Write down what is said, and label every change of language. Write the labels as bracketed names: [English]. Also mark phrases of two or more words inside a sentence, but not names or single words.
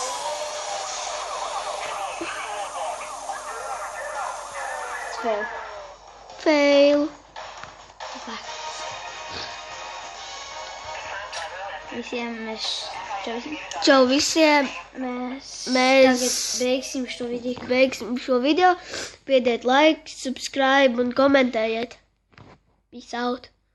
[Latvian] Fail. Visiem mēs... Čau visiem. Mēs Mēs tagad beigsim šo video. Piediet [English] like, subscribe [Latvian] un komentējiet. [English] Peace out.